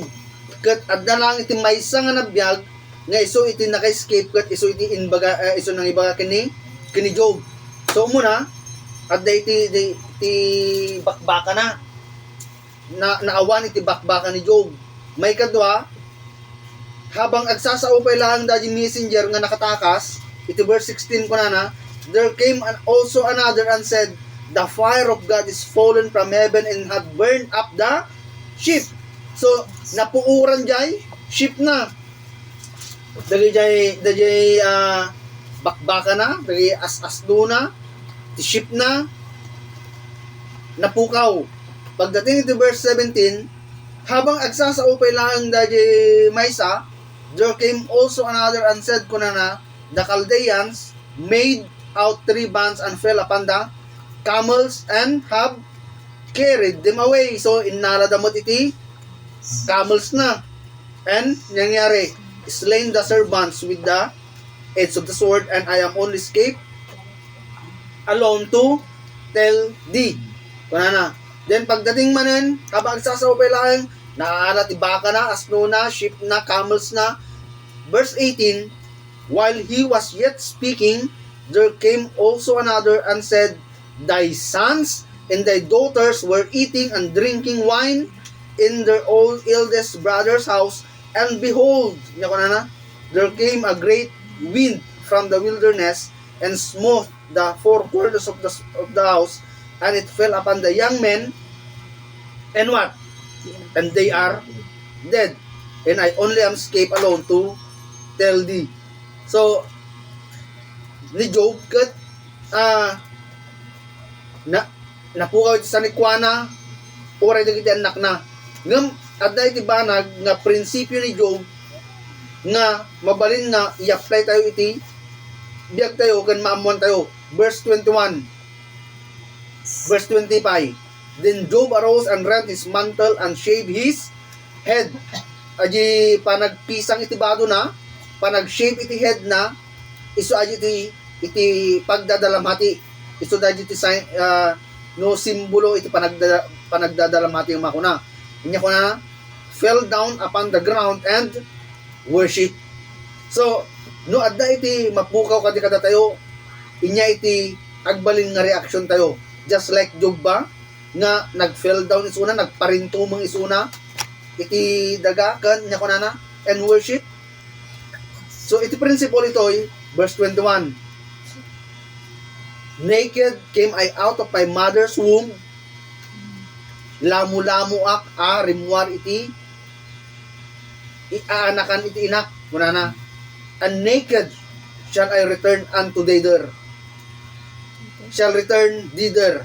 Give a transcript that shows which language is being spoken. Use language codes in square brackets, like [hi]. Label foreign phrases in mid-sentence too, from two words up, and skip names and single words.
[ilo] Ket adda lang iti maysa nga nabiyag nga iso iti naka-escape ket iso iti inbaga iso nang ibaga kini Job. So muna adda iti bakbaka na naawan iti bakbaka ni Job. May kadwa habang agsasaupay lang da messenger nga nakatakas iti verse 16 kunana, [en] there came also another and said, the fire of God is fallen from heaven and had burned up the ship. [ilo] So napuuran jay ship na. Dagay bakbaka na, dagay asasdo na, ti ship na, napukaw. Pagdating ito verse 17, habang agsasaupay lang dagay maysa, [en] there came also another and said kunana, the Chaldeans made out 3 bands and fell upon the camels and have carried them away. [ilo] So inaladamot iti camels na. [en] And nangyari, slain the servants with the edge of the sword, and I am only escaped alone to tell thee. [ilo] Kunana. Then pagdating manen, habang agsasaupay lang, naaalat ibaka na, asno na, ship na, camels na. [en] Verse 18, while he was yet speaking, there came also another and said, thy sons and thy daughters were eating and drinking wine in their old eldest brother's house, and behold, there came a great wind from the wilderness and smote the 4 corners of the house, and it fell upon the young men, and what? And they are dead, and I only am escaped alone to tell thee. [ilo] So ni Job ket napukaw iti sa nikwana oray dagiti anak na ngem adda iti banag nga prinsipyo ni Job nga mabalin nga i-apply tayo iti biag tayo ken maamuan tayo. [en] Verse 21, verse 25, then Job arose and rent his mantle and shaved his head. [ilo] Aji panagpisang iti bado na, panag-shave iti head na, iso aji iti pagdadalamhati, iso aji iti sign, no simbolo iti panagdadalamhati yung makuna. Inya ko na, [en] fell down upon the ground and worship. [ilo] So no adda iti mapukaw kadi kada tayo, inya iti agbalin nga reaction tayo, [en] just like Job [ilo] ba nga nag-fell down isuna, nagparintumang isuna iti daga kan nya kunana [en] and worship. [ilo] So iti principle ito verse 21, [en] naked came I out of my mother's womb, [ilo] lamu-lamu ak rimwar iti iaanakan iti inak kunana, [en] and naked shall I return unto thither, shall return thither.